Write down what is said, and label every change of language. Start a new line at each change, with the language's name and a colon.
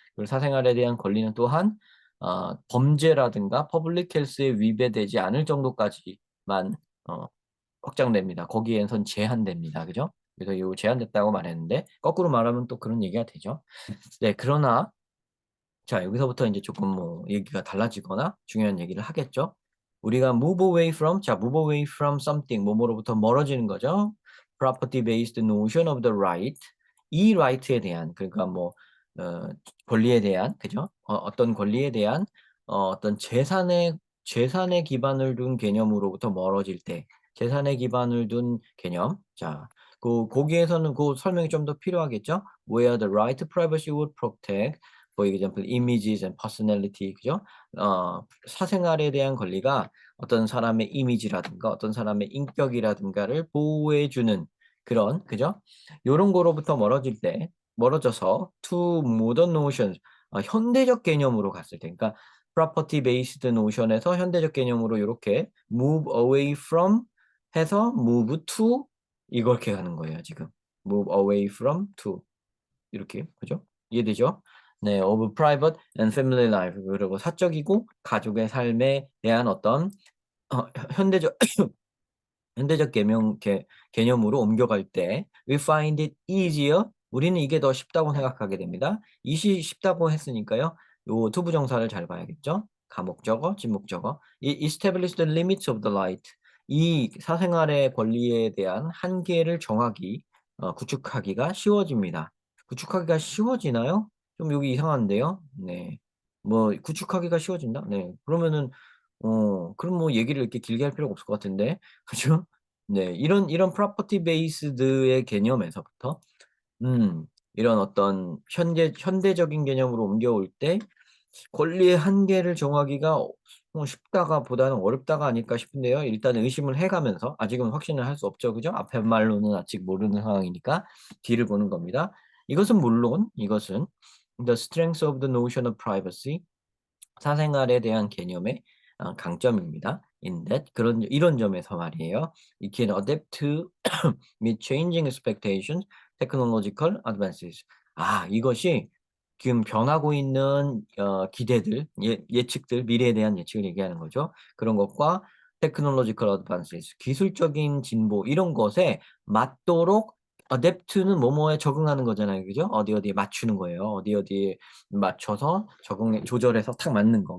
Korean: 그리고 사생활에 대한 권리는 또한 범죄라든가 퍼블릭 헬스에 위배되지 않을 정도까지만 어, 확장됩니다. 거기에선 제한됩니다. 그죠? 그래서 이 제한됐다고 말했는데 거꾸로 말하면 또 그런 얘기가 되죠. 네, 그러나 자, 여기서부터 이제 조금 뭐 얘기가 달라지거나 중요한 얘기를 하겠죠. 우리가
English: move away from,
Korean: 자,
English: move away from something,
Korean: 뭐뭐로부터 멀어지는 거죠.
English: property based notion of the right.
Korean: 이 right에 대한, 그러니까 뭐, 어, 권리에 대한, 그죠? 어떤 권리에 대한, 어떤 재산의 기반을 둔 개념으로부터 멀어질 때, 재산의 기반을 둔 개념. 자, 거기에서는 그 설명이 좀 더 필요하겠죠?
English: Where the right to privacy would protect for example, images and personality,
Korean: 그죠? 사생활에 대한 권리가 어떤 사람의 이미지라든가 어떤 사람의 인격이라든가를 보호해주는 그런, 그죠? 요런 거로부터 멀어져서
English: to modern notions,
Korean: 현대적 개념으로 갔을 때, 그러니까
English: property based notion
Korean: 에서 현대적 개념으로 이렇게
English: move away from
Korean: 해서
English: move to
Korean: 이렇게 가는 거예요, 지금.
English: move away from to.
Korean: 이렇게, 그죠? 이해되죠?
English: 네, of private and family life.
Korean: 그리고 사적이고 가족의 삶에 대한 어떤 현대적 현대적 개념으로 옮겨갈 때
English: we find it easier.
Korean: 우리는 이게 더 쉽다고 생각하게 됩니다. 이시 쉽다고 했으니까요. 요 투부정사를 잘 봐야겠죠? 가목적어, 진목적어.
English: establish the limits of the right.
Korean: 이 사생활의 권리에 대한 한계를 구축하기가 쉬워집니다. 구축하기가 쉬워지나요? 좀 여기 이상한데요. 네. 뭐 구축하기가 쉬워진다? 네. 그러면은 그럼 뭐 얘기를 이렇게 길게 할 필요가 없을 것 같은데. 그죠? 네. 이런 프로퍼티 베이스드의 개념에서부터 음 이런 어떤 현대적인 개념으로 옮겨올 때 권리의 한계를 정하기가 쉽다가 보다는 어렵다가 아닐까 싶은데요. 일단 의심을 해 가면서 아직은 확신을 할 수 없죠. 그죠? 앞에 말로는 아직 모르는 상황이니까 뒤를 보는 겁니다. 이것은 물론 이것은
English: the strength of the notion of privacy
Korean: 사생활에 대한 개념의 강점입니다.
English: In that
Korean: 이런 점에서 말이에요.
English: It can adapt to meet changing expectations, technological advances.
Korean: 이것이 지금 변하고 있는 기대들, 예측들, 미래에 대한 예측을 얘기하는 거죠. 그런 것과
English: technological advances,
Korean: 기술적인 진보 이런 것에 맞도록 adapt는 뭐뭐에 적응하는 거잖아요. 그죠? 어디에 맞추는 거예요. 어디에 맞춰서 조절해서 탁 맞는 거.